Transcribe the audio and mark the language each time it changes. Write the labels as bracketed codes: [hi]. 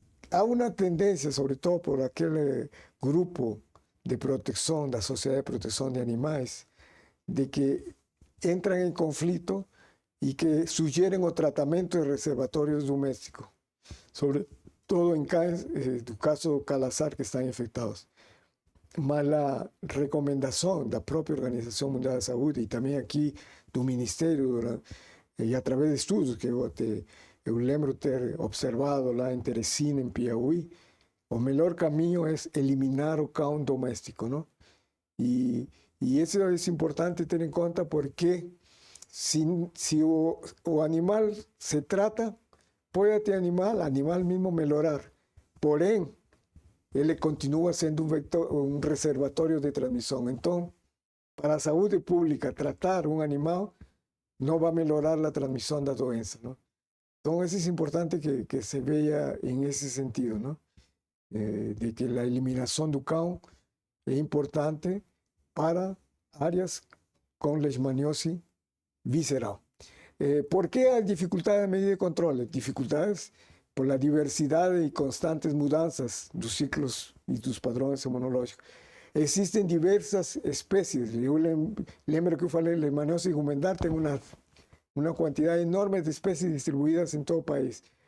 [es] hay una tendencia, sobre todo por aquel grupo de protección, la Sociedad de Protección de Animales, de que entran en conflicto y que sugieren o tratamiento de reservatorios domésticos, sobre todo en el caso calazar que están infectados. [pt] mas la recomendação da própria Organização Mundial da Saúde e também aqui do Ministério, e através de estudos que eu lembro ter observado lá em Teresina, em Piauí, o melhor caminho é eliminar o cão doméstico, não? E isso é importante ter em conta porque se o animal se trata, pode ter animal mesmo melhorar, porém, ele continua sendo um reservatório de transmissão. Então, para a saúde pública, tratar um animal não vai melhorar a transmissão da doença, não? Então, isso é importante que se veja em esse sentido, não? De que a eliminação do cão é importante para áreas com leishmaniose visceral. [es] ¿Por qué hay dificultades de medida de control? [pt] Dificultades por la diversidade e constantes mudanças dos ciclos e dos padrões imunológicos. Existem diversas espécies. Eu lembro que eu falei, a leishmaniose rumentar tem uma quantidade enorme de espécies distribuídas em todo o país.